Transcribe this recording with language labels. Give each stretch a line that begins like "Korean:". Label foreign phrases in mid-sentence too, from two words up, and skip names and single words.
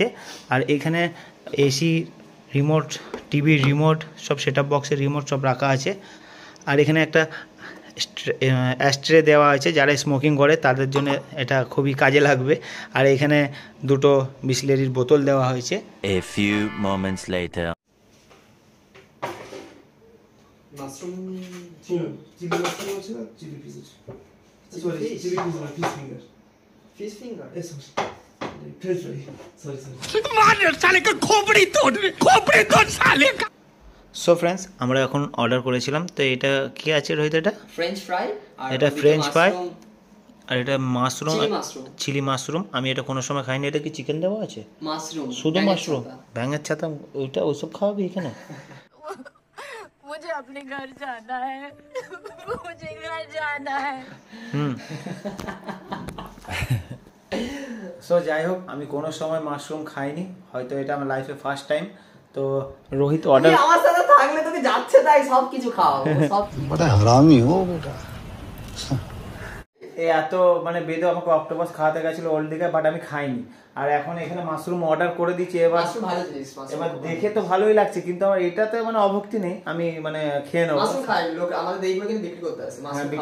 Bangla: আর এখানে
English: AC remote, TV remote,
Bangla: সব
English: set up box remote
Bangla: সব রাখা আছে। আর এখানে একটা অ্যাস্ট্রে দেওয়া আছে, যারা স্মোকিং করে তাদের জন্য এটা খুবই কাজে লাগবে। আর এখানে দুটো বিসলেরির বোতল দেওয়া হয়েছে।
English: A few moments later. mushroom chili mushroom
Bangla: আছে না,
English: chili piece আছে, sorry chili piece না, fish finger eso fresh fry, sorry
Hindi: मार साले का खोपड़ी तोड़ साले का।
English: so friends,
Bangla: আমরা এখন অর্ডার করেছিলাম, তো এটা কি আছে রোহিত? এটা
English: French fry, আর
Bangla: এটা
English: French fry,
Bangla: আর এটা মাশরুম, মাশরুম,
English: chili mushroom.
Bangla: আমি এটা কোনো সময় খাইনি। এটা কি চিকেন দেওয়া আছে? মাশরুম, শুধু মাশরুম, ব্যাঙের ছাতা, ওইটা ওইসব খাওয়াবি এখানে?
Hindi: मुझे अपने घर जाना है, मुझे घर जाना है।
Bangla: সো যাই হোক, আমি কোনো সময় মাশরুম খাইনি, হয়তো এটা আমার
English: life first time.
Bangla: তো রোহিত অর্ডার, আমার সাথে থাকলে তোকে যাচ্ছে তাই সব কিছু খাওয়াবো, সব
Hindi: बड़ा हरामी हो बेटा।
Bangla: এত মানে বেদে আমাকে অক্টোপাস খাওয়াতে গেছিল ওল্ড দিঘায়, বাট আমি খাইনি। আর এখন এখানে মাশরুম অর্ডার করে দিচ্ছি। এবার মাশরুম ভালো জিনিস, এবার দেখে তো ভালোই লাগছে, কিন্তু আমার এটাতে মানে অভক্তি নেই, আমি মানে খেয়ে নেবো। মাশরুম খাই লোক, আমাদের এইগুলো কিন্তু বিক্রি করতে আসে, হ্যাঁ, মাশরুম